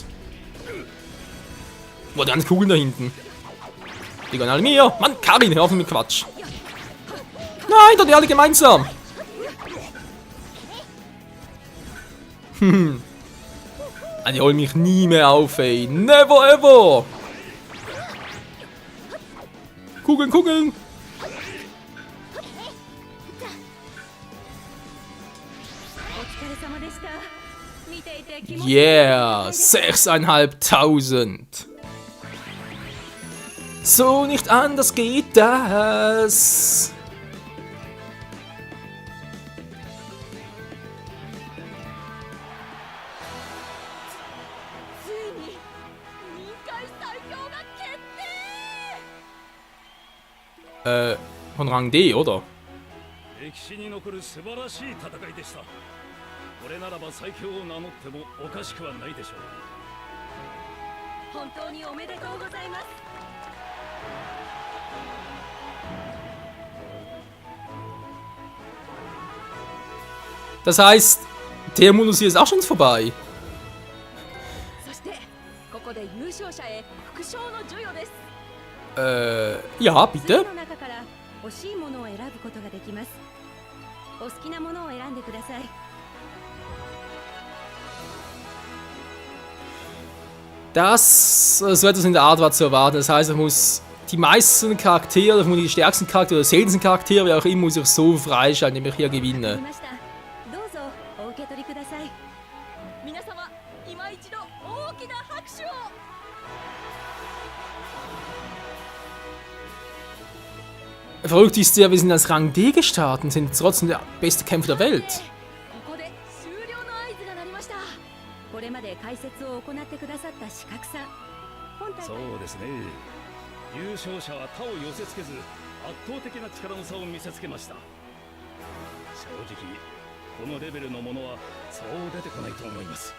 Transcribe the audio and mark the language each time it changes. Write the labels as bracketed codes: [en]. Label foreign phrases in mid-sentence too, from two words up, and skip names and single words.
[de] Boah, die ganzen Kugeln da hinten. Die gehören alle mir. Mann, Karin, hör auf mit Quatsch. Nein, doch die alle gemeinsam. Die holen mich nie mehr auf, ey. [en] Never ever. [de] Kugeln, Kugeln. Yeah, 6.500. So nicht anders geht das. Von Rang D, oder? [ja] これならば最強を名乗ってもおかしくはないでしょう。本当におめでとうございます。 [de] Das heißt, der Modus hier ist auch schon vorbei. [ja] そしてここで優勝者へ副賞の授与です。 [de] Ja, bitte. [ja] の中から欲しいものを選ぶことができます。お好きなものを選んでください。 [de] Das, so etwas in der Art war zu erwarten. Das heißt, ich muss die meisten Charaktere, die stärksten Charaktere oder seltensten Charaktere, wie auch immer, muss ich so freischalten, indem ich hier gewinne. Verrückt ist ja, wir sind als Rang D gestartet und sind trotzdem der beste Kämpfer der Welt. [ja] そうですね。優勝者は他を寄せ付けず圧倒的な力の差を見せつけました。正直このレベルのものはそう出てこないと思います。